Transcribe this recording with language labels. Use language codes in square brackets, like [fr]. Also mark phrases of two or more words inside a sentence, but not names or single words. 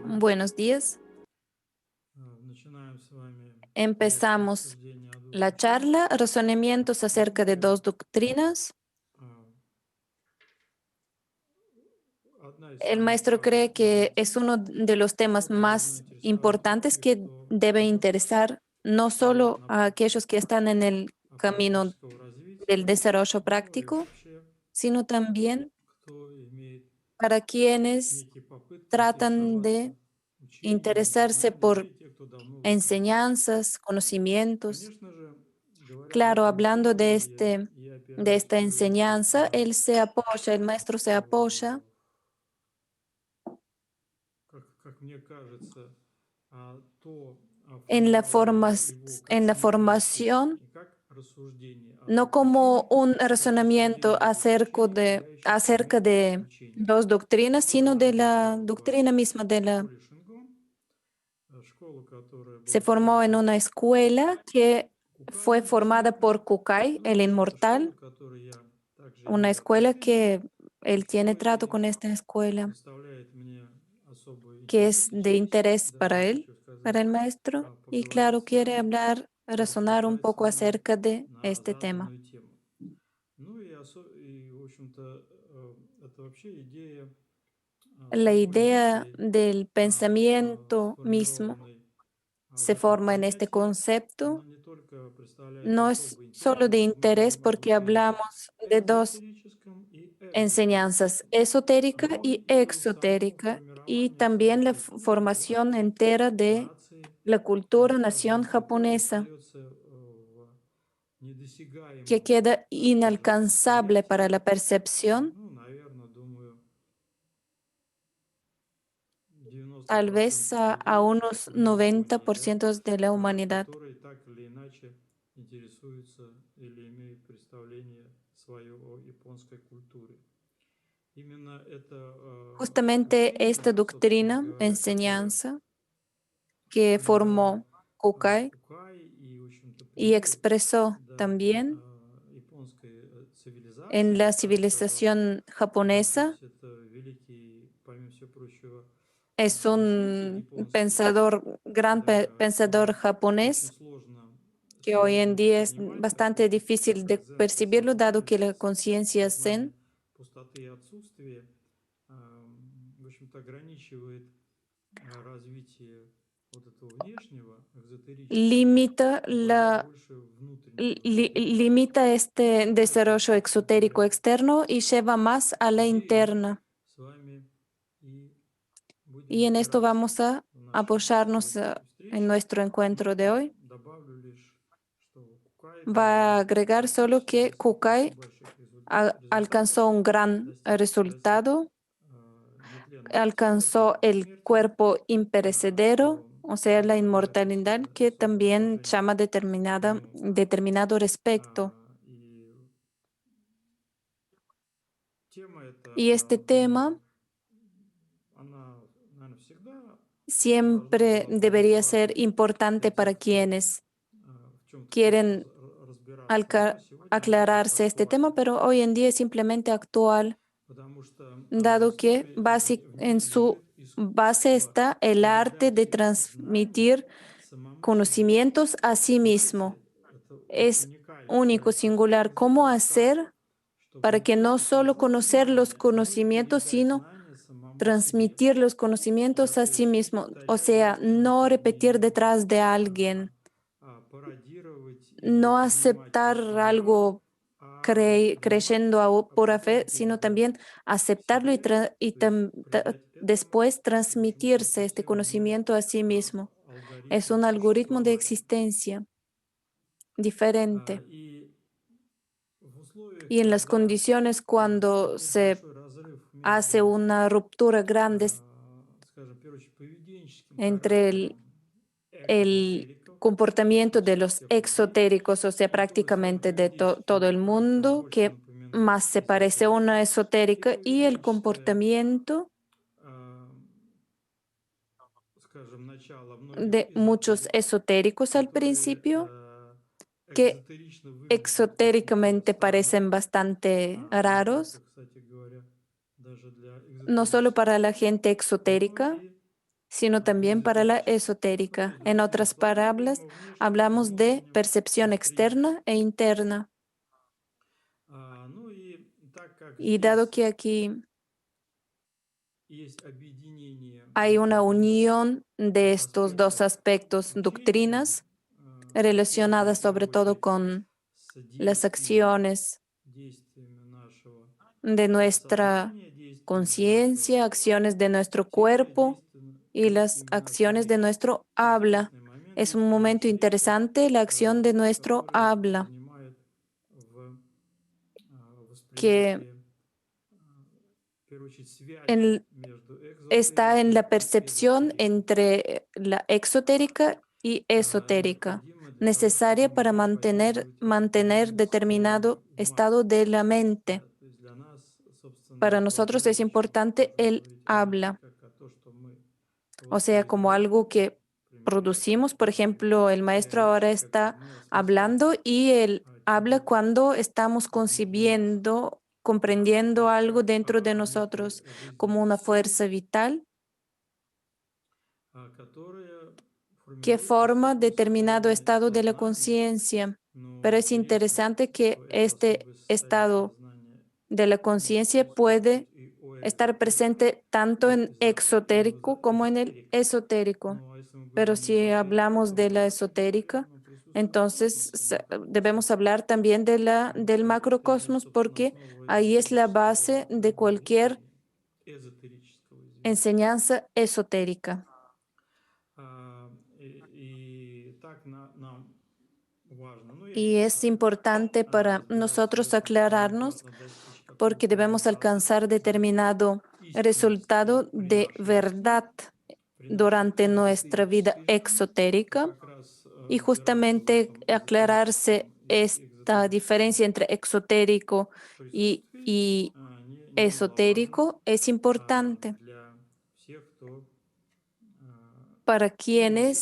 [es] buenos días. [ru] Начинаем с вами [es] Empezamos [ru] обсуждение о двух [es] la [ru] учениях. [es] charla, razonamientos [ru] Ну [es] acerca de [ru] и [es] dos doctrinas. [ru] а, одна из [es] El [ru] самых, [es] maestro cree [ru] наверное, [es] que es [ru] тем, [es] uno de los temas [ru] которые должно [es] más [ru] интересовать [es] importantes [ru] многих, [es] que [ru] кто [es] debe [ru] идет [es] interesar no [ru] по [es] solo a [ru] направлению [es] aquellos que están en el camino [ru] практического [es] del [ru] развития, [es] desarrollo [ru] ну и [es] práctico, [ru] вообще, [es] sino también [ru] кто имеет [es] para quienes [ru] некие попытки [es] tratan [ru] интересоваться [es] de [ru] учениями, [es] interesarse [ru] познаниями, [es] por [ru] и те, кто давно в этом. [es] enseñanzas, conocimientos. [ru] Конечно же, говоря об [es] Claro, [ru] этом [es] hablando [ru] поводе, я [es] de [ru] опираюсь [es] esta [ru] прежде [es] enseñanza, [ru] всего [es] él se apoya, el maestro se apoya [ru] в как мне кажется, то [es] en [ru] формирование его как [es] en la [ru] самокритики [es] formación, [ru] и как рассуждение о [es] no [ru] двух [es] como [ru] учениях, [es] un [ru] как [es] razonamiento [ru] рассуждение о двух учениях, я еще [es] acerca [ru] самих [es] de [ru] учениях, [es] dos doctrinas, [ru] которое [es] sino de la [ru] назревало в [es] doctrina misma [ru] школе Шингон, школа, которая [es] se [ru] была [es] formó en [ru] создана [es] una escuela que fue [ru] Кукаем [es] formada [ru] Ичико, [es] por Kukai, [ru] ну [es] el [ru] и это школа, [es] inmortal, [ru] к которой я также [es] una [ru] имею [es] escuela [ru] отношение, [es] que él tiene [ru] что [es] trato [ru] и [es] con esta escuela, [ru] представляет мне особый [es] que [ru] интерес [es] es de [ru] сейчас, [es] interés [ru] даже [es] para él, [ru] хочу сказать, [es] para el maestro, y [ru] поговорить [es] claro, [ru] с [es] quiere [ru] вами, [es] hablar, razonar un [ru] порассуждать с [es] poco [ru] вами [es] acerca de [ru] на [es] este tema. [ru] заданную тему. Ну и, в общем-то, это вообще идея [es] La [ru] самой [es] idea [ru] мысли, [es] del pensamiento mismo [ru] сформированной в [es] se [ru] этом [es] forma en este [ru] понятии, [es] concepto. [ru] она не только представляет [es] No es [ru] особый [es] solo [ru] интерес, [es] de [ru] если мы [es] interés [ru] говорим об [es] porque [ru] учениях [es] hablamos de dos [ru] эзотерическом и [es] enseñanzas, [ru] экзотерическом, [es] esotérica [ru] но [es] y [ru] и само [es] exotérica, y [ru] формирование самой [es] también la [ru] культуры [es] formación entera de [ru] нации, [es] la cultura nación [ru] скажем, которая [es] japonesa, [ru] остается в [es] que [ru] недосягаемом, [es] queda [ru] скажем, [es] inalcanzable para [ru] восприятии, [es] la percepción, [ru] ну, наверное, думаю, [es] tal 90% vez a [ru] людей [es] unos [ru] в Японии, да, [es] 90% de la humanidad. [ru] которые так или иначе интересуются или имеют представление свое о японской культуре. Именно это [es] Justamente esta [ru] учение, собственно [es] doctrina, [ru] говоря, которое [es] enseñanza, que [ru] сформировал [es] formó Kukai [ru] Кукай и, в общем-то, [es] y [ru] привил [es] expresó [ru] да, [es] también [ru] японской [es] en [ru] цивилизации, [es] la [ru] я так сказал. [es] civilización [ru] То [es] japonesa. [ru] есть это великий, помимо всего прочего, [es] Es [ru] мыслитель [es] un [ru] японский, [es] pensador, [ru] да, [es] pensador [ru] очень [es] japonés [ru] сложно [es] que hoy en [ru] сегодня [es] día es [ru] понимать, [es] bastante [ru] допустим, такое [es] difícil [ru] как [es] de [ru] дзенское [es] percibirlo, dado [ru] сознание, [es] que la conciencia [ru] сознание [es] zen [ru] пустоты и отсутствия, в общем-то, ограничивает развитие вот этого внешнего, экзотерического, [es] limita [ru] вводя больше внутреннего, эзотерического. [es] limita este [ru] Ну, это, [es] desarrollo [ru] собственно [es] exotérico [ru] говоря, [es] externo y lleva más a la [ru] идеи мы [es] interna. [ru] с вами и будем [es] Y en esto [ru] опираться [es] vamos a [ru] в нашей [es] apoyarnos [ru] сегодняшней [es] en [ru] встрече. [es] nuestro encuentro de [ru] Ну, [es] hoy. [ru] добавлю лишь, что Кукай [es] Va a [ru] добился [es] agregar solo [ru] практически [es] que [ru] достаточно [es] Kukai [ru] больших результатов, [es] alcanzó un gran [ru] достиг достиг [es] resultado, [ru] нетленного тела [es] alcanzó [ru] перед [es] el [ru] смертью, [es] cuerpo imperecedero, [ru] что [es] o sea, la inmortalidad, [ru] отсутствие [es] que [ru] особого [es] también [ru] уважения [es] llama [ru] к нему. [es] determinado respeto. [ru] И тема эта, [es] Y este [ru] думаю, [es] tema [ru] она, наверное, всегда [es] siempre [ru] была бы [es] debería ser [ru] важной [es] importante [ru] для [es] para [ru] тех, кто [es] quienes [ru] в чем-то хочет [es] quieren [ru] разбираться. Но [es] alca- [ru] сегодня она как раз [es] aclararse este tema, [ru] актуальна, [es] pero hoy en día es simplemente actual, [ru] потому что в [es] dado que [ru] основе, в [es] en [ru] ней [es] su [ru] лежит [es] base [ru] искусство [es] está el arte de [ru] передачи знаний [es] transmitir [ru] самому себе. [es] conocimientos a sí [ru] Знаете, [es] mismo. [ru] это [es] Es [ru] уникальный [es] único, [ru] талант. Особенно [es] singular. [ru] где-то [es] ¿Cómo [ru] встать, [es] hacer para [ru] чтобы [es] que [ru] не [es] no [ru] только [es] solo [ru] знать [es] conocer los [ru] знания, но и [es] conocimientos, [ru] передать [es] sino [ru] знания самому себе? [es] transmitir los conocimientos [ru] Да, [es] a [ru] то [es] sí [ru] есть не [es] mismo? O [ru] повторять [es] sea, no [ru] действительно, [es] repetir [ru] не [es] detrás de alguien, [ru] пародировать или [es] no [ru] принимать [es] aceptar [ru] как правду, [es] algo creyendo [ru] понимать, а [es] pura [ru] потом [es] fe, sino [ru] передать [es] también aceptarlo [ru] себе, то есть придать этому, [es] después [ru] в общем-то, [es] transmitirse este [ru] совсем иной [es] conocimiento a sí mismo. Es [ru] алгоритм [es] un algoritmo de [ru] существования. [es] existencia diferente. [ru] И в условиях, [es] Y en las [ru] когда [es] condiciones cuando [ru] такой [es] se [ru] большой разрыв [es] hace [ru] между, [es] una ruptura grande [ru] скажем, в первую очередь, поведенческим [es] entre [ru] характером [es] el [ru] экзотериков, [es] comportamiento de los [ru] практических людей, [es] exotéricos, o sea, [ru] которые своим [es] prácticamente de todo [ru] поведенческим [es] el [ru] характером [es] mundo, [ru] больше [es] que [ru] напоминают [es] más se parece a [ru] эзотериков, [es] una [ru] и [es] esotérica, y el [ru] поведенческое, [es] comportamiento [ru] э, скажем, начало многих [es] de muchos [ru] эзотериков, [es] esotéricos al [ru] которые [es] principio, que [ru] экзотерично выглядят очень как-то [es] exotéricamente [ru] странно, [es] parecen bastante [ru] не только, [es] raros, [ru] кстати говоря, даже для [es] no solo para [ru] экзотерических [es] la [ru] людей, [es] gente [ru] но [es] exotérica, [ru] и [es] sino también para la esotérica. En [ru] Следовательно, [es] otras palabras, [ru] по-видимому, внешне мы [es] hablamos de [ru] можем [es] percepción [ru] воспринять. [es] externa e interna. [ru] Ну и так как [es] Y dado [ru] здесь [es] que aquí [ru] есть объединение [es] hay una [ru] этих двух [es] unión de estos dos [ru] аспектов [es] aspectos, [ru] учения, [es] doctrinas, [ru] связанных [es] relacionadas [ru] в [es] sobre [ru] первую [es] todo [ru] очередь [es] con [ru] с [es] las acciones [ru] действиями нашего [es] de nuestra [ru] сознания, действиями нашего [es] conciencia, acciones de nuestro [ru] тела [es] cuerpo y [ru] и [es] las [ru] именно [es] acciones de [ru] самих. [es] nuestro habla. [ru] Интересный момент [es] Es [ru] здесь [es] un momento [ru] esotériка, [es] interesante la acción de nuestro [ru] которая [es] habla, [ru] принимает в [es] que [ru] восприятие, в первую очередь, связь [es] en- [ru] между [es] está en [ru] экзотерикой [es] la [ru] и [es] percepción [ru] эзотерикой. [es] entre la exotérica y esotérica, [ru] Необходимо для того, [es] necesaria [ru] чтобы [es] para [ru] могли [es] mantener [ru] поддерживать состояние [es] determinado [ru] ума. [es] estado de la mente. [ru] Да, то есть для нас, собственно, [es] Para nosotros es [ru] определяющим, [es] importante [ru] можно [es] el [ru] говорить о мысли, [es] habla, [ru] как о то, что мы [es] o sea, como [ru] воспроизводим, [es] algo que [ru] к примеру, [es] producimos. Por [ru] после [es] ejemplo, el [ru] чтения [es] maestro ahora [ru] лекции, когда [es] está [ru] мы осмысляем [es] hablando y él habla [ru] те [es] cuando estamos [ru] внутри нас, [es] concibiendo, comprendiendo algo [ru] как [es] dentro de [ru] некие [es] nosotros como [ru] жизненные [es] una [ru] силы, [es] fuerza vital [ru] которые [es] que [ru] формируют [es] forma [ru] высокое [es] determinado [ru] состояние [es] estado de la [ru] сознания. [es] conciencia. Pero [ru] Но [es] es [ru] интересно, [es] interesante [ru] что [es] que [ru] это [es] este [ru] особое состояние [es] estado [ru] сознания [es] de la [ru] может [es] conciencia puede [ru] присутствовать и у [es] estar [ru] экзотериков, [es] presente tanto en [ru] и у [es] exotérico como en el [ru] эзотериков. [es] esotérico. [ru] Ну, а если мы [es] Pero [ru] говорим [es] si [ru] эзотерика, [es] hablamos [ru] то в [es] de la [ru] большем зале [es] esotérica, [ru] оно присутствует в [es] entonces [ru] космосе, [es] debemos [ru] макрокосмосе. [es] hablar también de del [ru] Это и есть, [es] macrocosmos [ru] собственно, [es] porque [ru] основа [es] ahí es la base [ru] эзотерического [es] de cualquier [ru] учения, эзотерического, извините. [es] enseñanza esotérica. [ru] Так нам важно. Ну, [es] Y [ru] если [es] es importante para [ru] разбирать в [es] nosotros [ru] этом, то нам [es] aclararnos [ru] важно достичь [es] porque [ru] какого-то [es] debemos [ru] результата, [es] alcanzar determinado resultado [ru] при [es] de [ru] нашем пути, [es] verdad [ru] при нашей [es] durante nuestra vida [ru] эзотерической жизни, то [es] exotérica. [ru] как раз [es] Y [ru] разбираться в [es] justamente [ru] этом [es] aclararse [ru] эзотерическом и [es] esta [ru] экзотерическом [es] diferencia entre exotérico [ru] присутствии [es] y [ru] немаловажно [es] esotérico es importante [ru] для всех, кто [es] para [ru] умеет